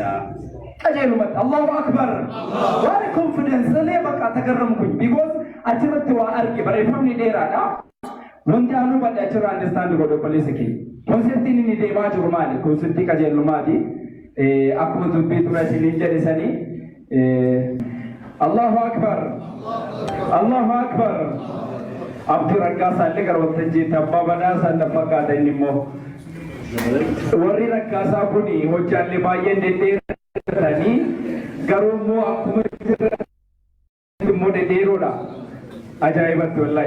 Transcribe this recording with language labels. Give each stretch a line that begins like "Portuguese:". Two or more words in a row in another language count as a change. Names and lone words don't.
Oromo: Qajeelumatti
Arabic: الله أكبر.
Oromo: Waan confidence illee bakka tagarramu kun because achirratti waa arge barreeffamni dheeraadha. Wanti anu badde achirraa understand godhu obboleessa kee. Konseptiin inni deemaa jiru maali? Konseptii qajeelummaati. Akkuma dubbii ture isiniin jedhe sanii
Arabic: الله أكبر. الله أكبر.
Oromo: Abdii Raggaasaa illee gara waltajjiitti abbaa badhaasaa na fakkaata inni immoo. Warri Raggaasaa kuni hojjaallee baay'een dhedheeratanii garuu immoo akkuma jiran immoo dhedheeroodha. Ajaa'ibatti wallahi.